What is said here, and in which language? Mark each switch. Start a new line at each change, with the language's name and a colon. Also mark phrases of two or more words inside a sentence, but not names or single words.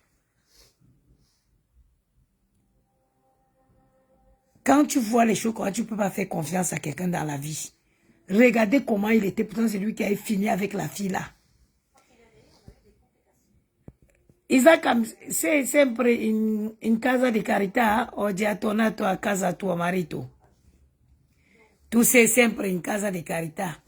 French: Quand tu vois les choses comme ça, tu ne peux pas faire confiance à quelqu'un dans la vie. Regardez comment il était. Pourtant, c'est lui qui a fini avec la fille là.
Italian: Isaac, c'est sempre in casa di carità o già tornato a casa tuo marito. Tu sei sempre in casa di carità.